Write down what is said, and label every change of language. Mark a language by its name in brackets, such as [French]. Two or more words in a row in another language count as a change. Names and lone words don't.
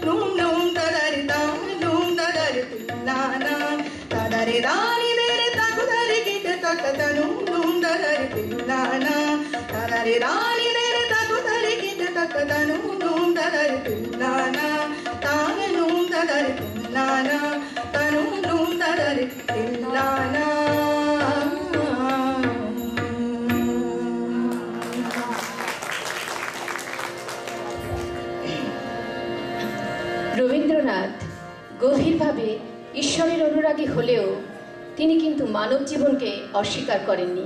[Bangla] తాను తదరి తిల్లానా తదరి దాని దేని తగుదరి కిట తకతను నూం తదరి తిల్లానా తదరి దాని దేని తగుదరి కిట తకతను నూం తదరి తిల్లానా తాను నూం తదరి తిల్లానా తను నూం తదరి తిల్లానా। রবীন্দ্রনাথ গভীরভাবে ঈশ্বরের অনুরাগী হলেও তিনি কিন্তু মানব জীবনকে অস্বীকার করেননি।